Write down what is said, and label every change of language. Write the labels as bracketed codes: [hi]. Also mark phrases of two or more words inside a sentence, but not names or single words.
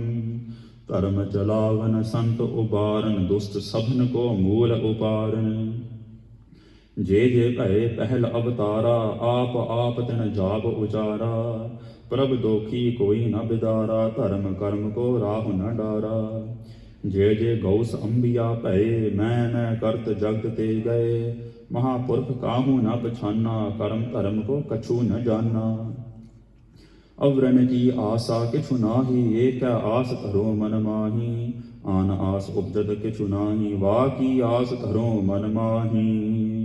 [bra] धर्म चलावन संत उबारन, दुष्ट सभन को मूल उपारन। जे जे भय पहल अवतारा, आप आप तिन जाप उचारा। प्रभ दोखी कोई न बिदारा, धर्म कर्म को राहु न डारा। ਜੇ ਜੇ ਗੌਸ ਅੰਬਿਆ ਭਏ, ਮੈਂ ਕਰਤ ਜਗਤ ਤੇ ਗਏ। ਮਹਾਪੁਰਖ ਕਾਹੂ ਨ ਪਛਾਨਾ, ਕਰਮ ਧਰਮ ਕੋ ਕਛੂ ਨ ਜਾਨਾ। ਅਵਰਨ ਕੀ ਆਸਾ ਕਿਛੁ ਨਾਹੀ, ਏਕ ਆਸ ਧਰੋ ਮਨ ਮਾਹੀ। ਆਨ ਆਸ ਉਪਜਤ ਕਿਛੁ ਨਾਹੀ, ਵਾ ਕੀ ਆਸ ਧਰੋ ਮਨ ਮਾਹੀ।